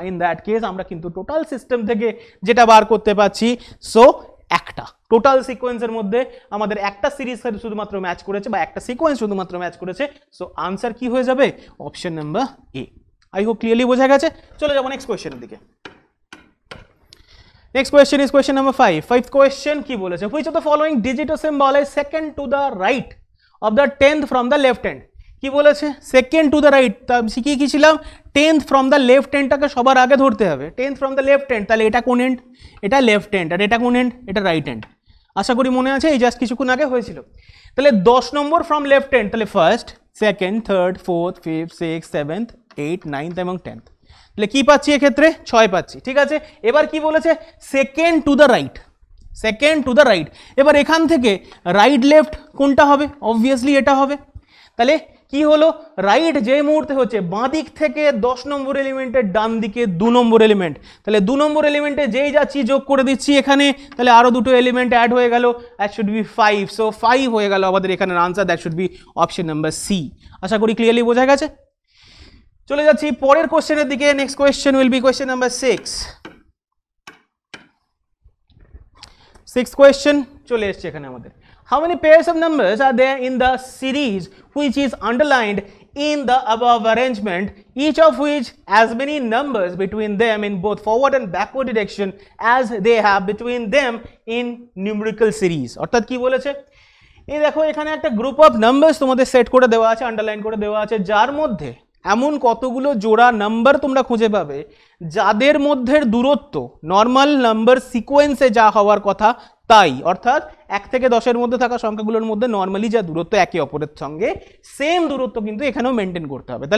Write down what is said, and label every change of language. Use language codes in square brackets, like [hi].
[en] in that case [bn] আমরা কিন্তু total system থেকে যেটা বার করতে পারছি, সো একটা টোটাল সিকোয়েন্সের মধ্যে আমাদের একটা সিরিজ শুধুমাত্র ম্যাচ করেছে বা একটা সিকোয়েন্স শুধুমাত্র ম্যাচ করেছে, সো আনসার কি হয়ে যাবে, option number A. [en] I hope clearly [bn] বোঝা গেছে। চলে যাবো নেক্সট কোয়েশ্চেনের দিকে। [en] Next question is question number 5. Fifth question [bn] কি বলেছে, [en] which of the following digit or symbol is second to the right of the 10th from the left hand? [bn] কি বলেছে, [en] second to the right, [bn] তা শিখিয়ে কি ছিলাম, [en] 10th from the left handটাকে [bn] সবার আগে ধরতে হবে। 10th from the left hand, তাহলে এটা কোন এন্ড, এটা লেফট হ্যান্ড, আর এটা কোন এন্ড, এটা রাইট হ্যান্ড। আশা করি মনে আছে, এই জাস্ট কিছুক্ষণ আগে হয়েছিল। তাহলে 10 নম্বর ফ্রম লেফট হ্যান্ড, তাহলে first, second, third, fourth, fifth, six, seventh, eight, ninth এবং 10th। তাহলে কি পাচ্ছি এক্ষেত্রে, 6 পাচ্ছি। ঠিক আছে, এবার কি বলেছে, [en] Second to the right, second to the right. [bn] এবার এখান থেকে রাইট লেফট কোনটা হবে, অবভিয়াসলি এটা হবে। তাহলে কি হলো, রাইট যে মুহূর্তে হচ্ছে বাঁ দিক থেকে 10 নম্বর এলিমেন্টের ডান দিকে 2 নম্বর এলিমেন্ট, তাহলে 2 নম্বর এলিমেন্টে যেই যাচ্ছি যোগ করে দিচ্ছি এখানে, তাহলে আরো দুটো এলিমেন্ট অ্যাড হয়ে গেল, [en] That should be 5। [bn] সো 5 হয়ে গেল আমাদের এখানের answer, [en] That should be option number C. [bn] আশা করি ক্লিয়ারলি বোঝা গেছে। চলে যাচ্ছি পরের কোশ্চেনের দিকে। [en] Next question will be question number 6। [bn] 6th question চলে এসছে এখানে আমাদের। [en] How many pairs of numbers are there in the series which is underlined in the above arrangement, each of which has many numbers between them in both forward and backward direction as they have between them in numerical series? [bn] অর্থাৎ কি বলেছে, এই দেখো এখানে একটা group of numbers তোমাদের set করে দেওয়া আছে, আন্ডারলাইন করে দেওয়া আছে, যার মধ্যে এমন কতগুলো জোড়া নাম্বার তোমরা খুঁজে পাবে যাদের মধ্যে দূরত্ব নর্মাল নাম্বার সিকোয়েন্সে যা হওয়ার কথা তাই, অর্থাৎ 1 থেকে 10-এর মধ্যে থাকা সংখ্যাগুলোর মধ্যে নর্মালি যা দূরত্ব একে অপরের সঙ্গে, সেম দূরত্ব কিন্তু এখানেও মেনটেন করতে হবে।